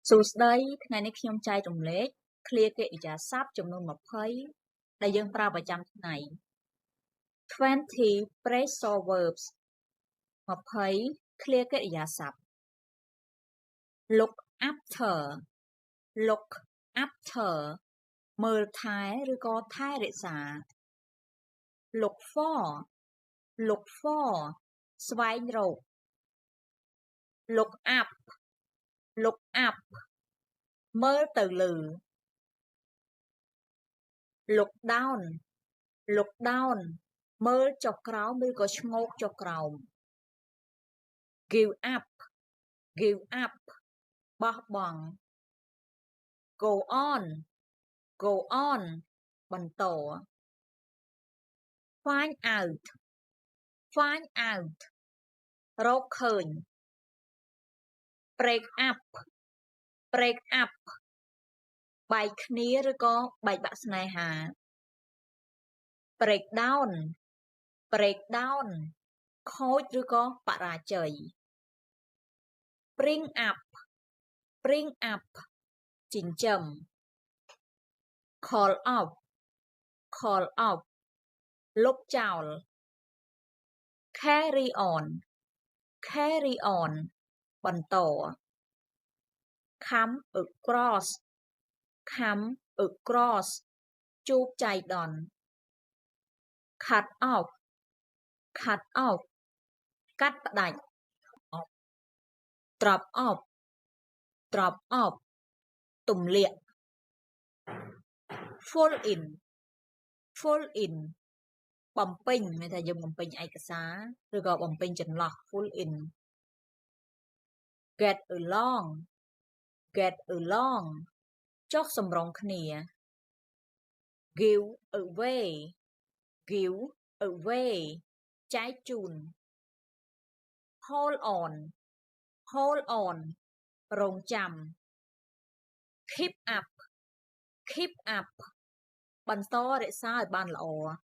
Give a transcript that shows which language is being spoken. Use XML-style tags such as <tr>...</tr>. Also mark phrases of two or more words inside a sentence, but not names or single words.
<km>សួស្តីថ្ងៃនេះខ្ញុំចែករំលែកឃ្លាកិរិយាសព្ទចំនួន20ដែលយើងប្រើប្រចាំថ្ងៃ</km> <en>20 phrasal verbs</en> <km>20ឃ្លាកិរិយាសព្ទ</km> <en>look after look after</en> <km>មើលថែឬក៏ថែរក្សា</km> <en>look for</en> <km>ស្វែងរក</km> <en>look up</en> <km>មើលទៅលើ</km> <en>look down</en> <km>មើលចុះក្រោមឬក៏ឈ្ងោកចុះក្រោម</km> <en>give up</en> <km>បោះបង់ go on បន្ត</km> <en>find out</en> <km>រកឃើញ</km> <en>break up</en> <km>បែកគ្នាឬក៏បែកបាក់ស្នេហា break down ខូចឬក៏បរាជ័យ</km> <en>bring up</en> <km>ចិញ្ចឹម</km> <en>call off</en> <km>លុបចោល</km> <en>carry on</en> <km>បន្ត come across ជួបចៃដន្យ</km> <en>cut off</en> <km>កាត់ផ្ដាច់ drop off ទម្លាក់</km> <en>full in</en> <km>បំពេញមានថាយើងបំពេញឯកសារឬក៏បំពេញចន្លោះ</km> <en>full in get along</en> <km>ចុះសម្រុងគ្នា</km> <en>give away</en> <km>ចែកជូន</km> <en>hold on</en> <km>រងចាំ</km> <en>keep up</en> <km>បន្តរក្សាឲ្យបានល្អ</km>